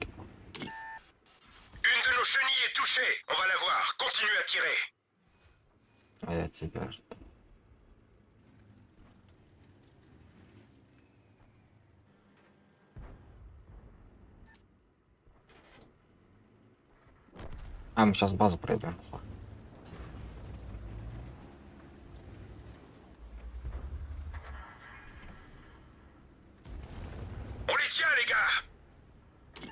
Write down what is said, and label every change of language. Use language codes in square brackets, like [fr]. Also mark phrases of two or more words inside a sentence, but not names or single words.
[fr] Une de nos chenilles est touchée! On va la voir, continuez à tirer! [ru] А я тебя жду. А, мы сейчас базу пройдем. [fr] On les tient, les gars!